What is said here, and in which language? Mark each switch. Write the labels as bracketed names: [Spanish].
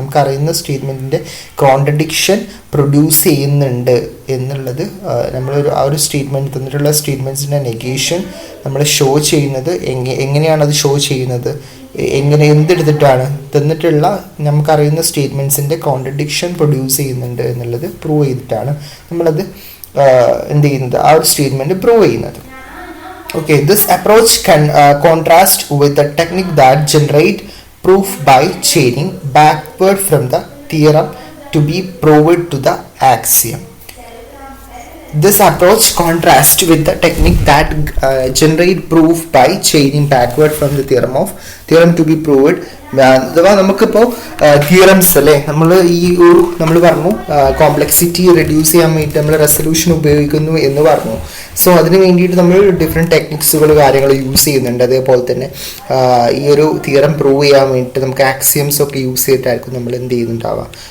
[Malayalam] നമുക്കറിയുന്ന സ്റ്റേറ്റ്മെൻറ്റിൻ്റെ contradiction produce ചെയ്യുന്നുണ്ട് എന്നുള്ളത് ആ ഒരു സ്റ്റേറ്റ്മെൻറ്റ് തന്നിട്ടുള്ള സ്റ്റേറ്റ്മെൻറ്റ്സിൻ്റെ നെഗേഷൻ നമ്മൾ ഷോ ചെയ്യുന്നത് എങ്ങനെയാണ് അത് ഷോ ചെയ്യുന്നത്, എന്തെടുത്തിട്ടാണ് തന്നിട്ടുള്ള നമുക്കറിയുന്ന സ്റ്റേറ്റ്മെൻറ്റ്സിൻ്റെ കോൺട്രഡിക്ഷൻ പ്രൊഡ്യൂസ് ചെയ്യുന്നുണ്ട് എന്നുള്ളത് പ്രൂവ് ചെയ്തിട്ടാണ് നമ്മളത് എന്ത് ചെയ്യുന്നത്, ആ ഒരു സ്റ്റേറ്റ്മെൻറ്റ് പ്രൂവ് ചെയ്യുന്നത്. [English] Okay, this approach can contrast with the technique that generate proof by chaining backward from the theorem to be proved to the axiom. This approach contrasts with the technique that generate proof by chaining backward from the theorem to be proved. [Malayalam] അഥവാ നമുക്കിപ്പോൾ theorems അല്ലേ, നമ്മൾ പറഞ്ഞു complexity reduce ചെയ്യാൻ വേണ്ടിയിട്ട് നമ്മൾ resolution ഉപയോഗിക്കുന്നു എന്ന് പറഞ്ഞു. സോ അതിന് വേണ്ടിയിട്ട് നമ്മൾ ഡിഫറെൻറ്റ് ടെക്നിക്സുകൾ കാര്യങ്ങൾ യൂസ് ചെയ്യുന്നുണ്ട്. അതേപോലെ തന്നെ ഈ ഒരു തിയറം പ്രൂവ് ചെയ്യാൻ വേണ്ടിയിട്ട് നമുക്ക് ആക്സിയംസ് ഒക്കെ യൂസ് ചെയ്തിട്ടായിരിക്കും നമ്മൾ എന്ത് ചെയ്യുന്നുണ്ടാവുക.